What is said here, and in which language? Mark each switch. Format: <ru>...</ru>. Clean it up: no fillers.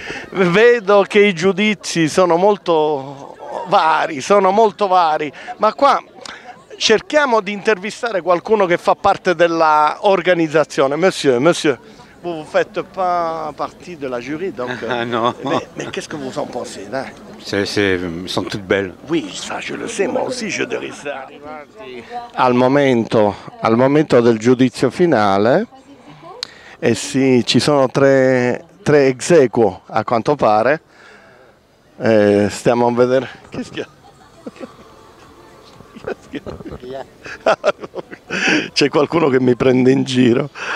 <it>Vedo che i giudizi sono molto vari, ma qua cerchiamo di intervistare qualcuno che fa parte dell'organizzazione.</it> <fr>Monsieur, vous ne faites pas partie de la jury, donc... Ah non. Mais qu'est-ce que vous en pensez, là? Elles sont toutes belles. Oui, ça je le sais, moi aussi je devrais</fr> <it>arrivati al momento del giudizio finale. E sì, ci sono tre ex aequo a quanto pare. Stiamo a vedere. Che schifo. C'è qualcuno che mi prende in giro.</it>